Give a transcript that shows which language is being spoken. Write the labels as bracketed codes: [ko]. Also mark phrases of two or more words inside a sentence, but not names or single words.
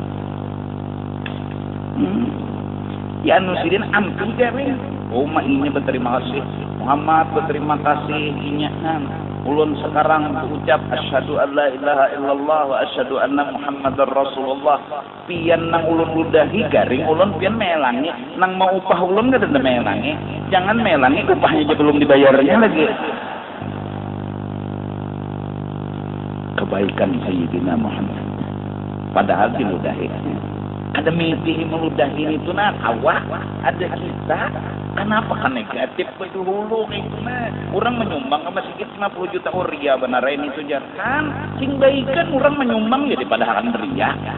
[bjn] ya nusidin ampi garing inya berterima kasih Muhammad berterima kasih inya ulun sekarang ucap [ar] أشهد ألا إله إلا الله وأشهد أن محمدا رسول الله [bjn] pian nang ulun ludahi garing ulun pian melangi nang mau upah ulun kada melangi jangan melangi upahnya aja belum dibayarnya lagi kebaikan Sayyidina Muhammad padahal diludahi ada mimpi meludahi itu awak ada kita kenapa kan negatif dulu itu orang menyumbang ke masjid 50 juta ria benar ini itu jangan sing baikan orang menyumbang jadi padahal ria